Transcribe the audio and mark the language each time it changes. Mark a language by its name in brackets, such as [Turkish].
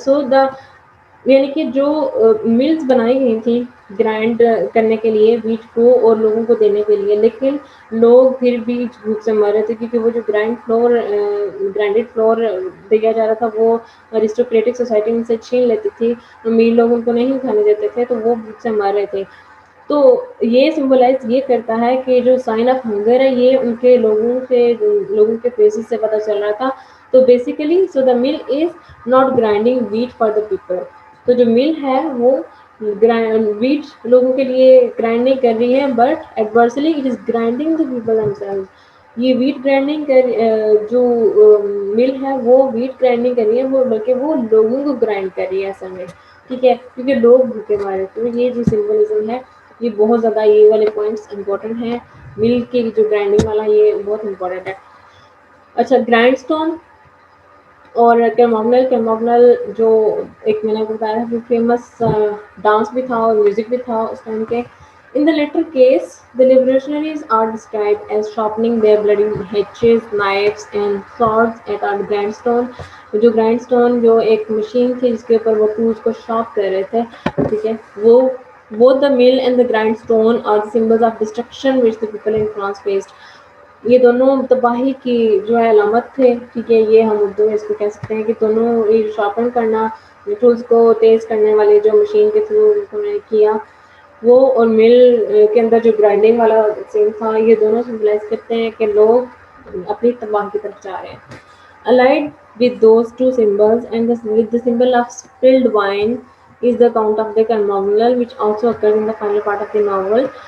[Urdu] سو دا یعنی کہ جو ملز بنائی گئی تھی گرائنڈ کرنے کے لیے ویٹ کو اور لوگوں کو دینے کے لیے، لیکن لوگ پھر بھی بھوک سے مر رہے تھے کیونکہ وہ جو گرائنڈیڈ فلور دیا جا رہا تھا وہ ارسٹوکریٹک سوسائٹی میں سے چھین لیتی تھی، امیر لوگ ان کو نہیں کھانے دیتے تھے تو وہ بھوک سے مر رہے تھے. تو یہ سمبلائز یہ کرتا ہے کہ جو سائن آف ہنگر ہے یہ ان کے لوگوں کے فیسز سے پتہ چل رہا تھا. [English] تو basically so the mill is not grinding wheat for the people. [Urdu] تو جو مل ہے وہ ویٹ لوگوں کے لیے گرائنڈ نہیں کر رہی ہے، [English] But adversely it is grinding the people themselves. [Urdu] یہ ویٹ گرائنڈنگ جو مل ہے وہ ویٹ گرائنڈنگ کر رہی ہے، وہ بلکہ وہ لوگوں کو گرائنڈ کر رہی ہے اصل میں. ٹھیک ہے. کیونکہ لوگ بھوکے مارے. تو یہ جو سمبلزم ہے یہ بہت زیادہ، یہ والے پوائنٹس امپورٹنٹ ہیں. مل کی جو گرائنڈنگ والا یہ بہت امپورٹنٹ ہے. اچھا. گرینڈ اسٹون اور کیموگنل جو ایک میں نے بتایا جو فیمس ڈانس بھی تھا اور میوزک بھی تھا اس ٹائم کے. [English] In the latter case, the revolutionaries are described as sharpening their bloody hatchets, knives and swords at a grindstone. [Urdu] جو grindstone جو ایک مشین تھی جس کے اوپر وہ ٹولز کو شارپ کر رہے تھے. ٹھیک ہے. [English] وہ both the mill and the grindstone are the symbols of destruction which the people in France faced. [Urdu] یہ دونوں تباہی کی جو ہے علامت تھے. ٹھیک ہے. یہ ہم اردو میں اس کو کہہ سکتے ہیں کہ دونوں یہ شارپن کرنا، ٹولز کو تیز کرنے والے جو مشین کے تھرو انہوں نے کیا وہ، اور مل کے اندر جو گرائنڈنگ والا سین تھا، یہ دونوں سمبلائز کرتے ہیں کہ لوگ اپنی تباہی کی طرف جا رہے ہیں. [English] Allied with those two symbols and with the symbol of spilled wine is the count of the Carmagnole, which also occurs in the final part of the novel.